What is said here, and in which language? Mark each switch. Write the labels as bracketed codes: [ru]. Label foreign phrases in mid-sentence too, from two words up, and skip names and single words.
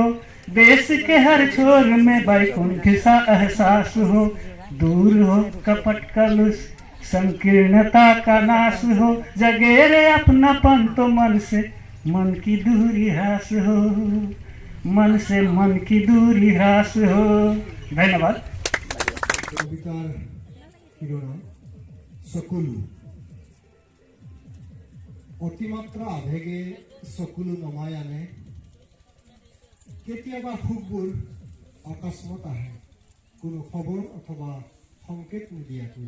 [hi] देश के हर छोर में वैकुंठ सा एहसास हो। दूर हो कपट कलुष संकीर्णता का नाश हो। जगे रे अपनापन तो मन से मन की दूरी ह्रास हो। मन से मन की दूरी ह्रास हो। धन्यवाद। [as] কবিতাৰ শিৰোনাম চকুলো। অতিমাত্ৰা আৱেগে চকুলো নমাই আনে। কেতিয়াবা সুখবোৰ অকস্মাত আহে, কোনো খবৰ অথবা সংকেত নিদিয়াকৈ।